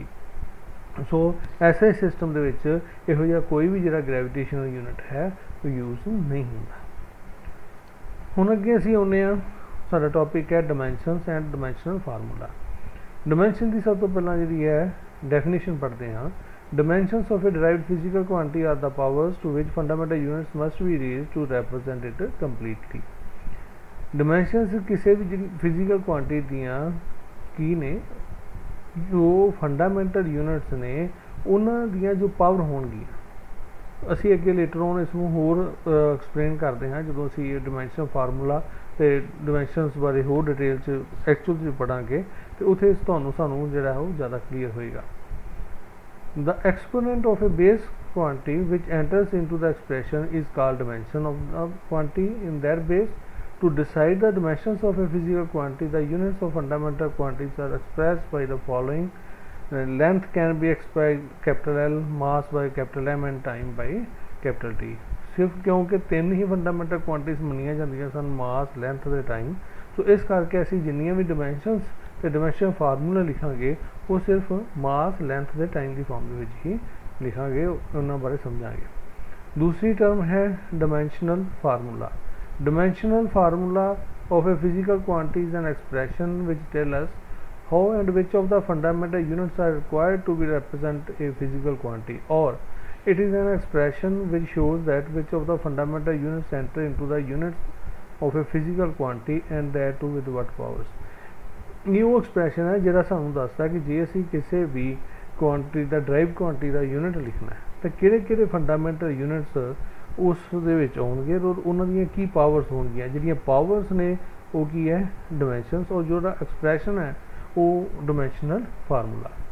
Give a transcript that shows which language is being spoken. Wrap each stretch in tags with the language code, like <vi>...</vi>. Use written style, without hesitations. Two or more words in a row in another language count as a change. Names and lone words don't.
<pa>ਸੋ ਐਸੇ ਸਿਸਟਮ ਦੇ ਵਿੱਚ ਇਹੋ ਜਿਹਾ ਕੋਈ ਵੀ ਜਿਹੜਾ</pa> <en>gravitational unit</en> <pa>ਹੈ ਉਹ ਯੂਜ਼ ਨਹੀਂ ਹੁੰਦਾ। ਹੁਣ ਅੱਗੇ ਅਸੀਂ ਆਉਂਦੇ ਹਾਂ, ਸਾਡਾ ਟੌਪਿਕ ਹੈ</pa> <en>dimensions and dimensional formula.</en> <pa>ਡਾਇਮੈਂਸ਼ਨ ਦੀ ਸਭ ਤੋਂ ਪਹਿਲਾਂ ਜਿਹੜੀ ਹੈ ਡੈਫੀਨੇਸ਼ਨ ਪੜ੍ਹਦੇ ਹਾਂ।</pa> <en>Dimensions of a derived physical quantity are the powers to which fundamental units must be raised to represent it completely.</en> <pa>Dimensions ਕਿਸੇ ਵੀ ਜਿਹੜੀ</pa> <en>physical quantity</en> <pa>ਦੀਆਂ ਕੀ ਨੇ, ਜੋ</pa> <en>fundamental units</en> <pa>ਨੇ ਉਹਨਾਂ ਦੀਆਂ ਜੋ ਪਾਵਰ ਹੋਣਗੀਆਂ। ਅਸੀਂ ਅੱਗੇ</pa> <en>later on</en> <pa>ਇਸ ਨੂੰ ਹੋਰ ਐਕਸਪਲੇਨ ਕਰਦੇ ਹਾਂ ਜਦੋਂ ਅਸੀਂ ਇਹ</pa> <en>dimension formula</en> <pa>ਤੇ ਡਾਇਮੈਂਸ਼ਨਸ ਬਾਰੇ ਹੋਰ ਡਿਟੇਲ 'ਚ ਐਕਚੁਅਲ 'ਚ ਪੜ੍ਹਾਂਗੇ ਤੇ ਉੱਥੇ ਸਾਨੂੰ ਜਿਹੜਾ ਉਹ ਜ਼ਿਆਦਾ ਕਲੀਅਰ ਹੋਏਗਾ।</pa> <en>The exponent of a base quantity which enters into the expression is called dimension of the quantity in their base. To decide the dimensions of a physical quantity, the units of fundamental quantities are expressed by the following. Length can be expressed by capital L, mass by capital M and time by capital T.</en> <pa>ਸਿਰਫ ਕਿਉਂਕਿ ਤਿੰਨ ਹੀ</pa> <en>fundamental quantities</en> <pa>ਮੰਨੀਆਂ ਜਾਂਦੀਆਂ ਸਨ, ਮਾਸ, ਲੈਂਥ ਤੇ ਟਾਈਮ, ਸੋ ਇਸ ਕਰਕੇ ਅਸੀਂ ਜਿੰਨੀਆਂ ਵੀ ਡਾਇਮੈਂਸ਼ਨਸ ਤੇ</pa> <en>dimension formula</en> <pa>ਲਿਖਾਂਗੇ ਉਹ ਸਿਰਫ ਮਾਸ, ਲੈਂਥ ਤੇ ਟਾਈਮ ਦੀ ਫਾਰਮ ਦੇ ਵਿੱਚ ਹੀ ਲਿਖਾਂਗੇ, ਉਹਨਾਂ ਬਾਰੇ ਸਮਝਾਂਗੇ। ਦੂਸਰੀ ਟਰਮ ਹੈ</pa> <en>dimensional formula. Dimensional formula of a physical quantity is an expression which tells us how and which of the fundamental units are required to be represent a physical quantity, or it is an expression which shows that which of the fundamental units enter into the units of a physical quantity and that too with what powers.</en> <pa>ਇਹ ਉਹ ਐਕਸਪ੍ਰੈਸ਼ਨ ਹੈ ਜਿਹੜਾ ਸਾਨੂੰ ਦੱਸਦਾ ਕਿ ਜੇ ਅਸੀਂ ਕਿਸੇ ਵੀ ਕੁਆਂਟਿਟੀ ਦਾ</pa> <en>drive quantity</en> <pa>ਦਾ ਯੂਨਿਟ ਲਿਖਣਾ ਹੈ ਤਾਂ ਕਿਹੜੇ ਕਿਹੜੇ</pa> <en>fundamental units</en> <pa>ਉਸ ਦੇ ਵਿੱਚ ਆਉਣਗੇ ਔਰ ਉਹਨਾਂ ਦੀਆਂ ਕੀ ਪਾਵਰਸ ਹੋਣਗੀਆਂ। ਜਿਹੜੀਆਂ ਪਾਵਰਸ ਨੇ ਉਹ ਕੀ ਹੈ ਡਾਇਮੈਂਸ਼ਨਸ, ਔਰ ਜਿਹੜਾ ਐਕਸਪ੍ਰੈਸ਼ਨ ਹੈ ਉਹ</pa> <en>dimensional formula.</en>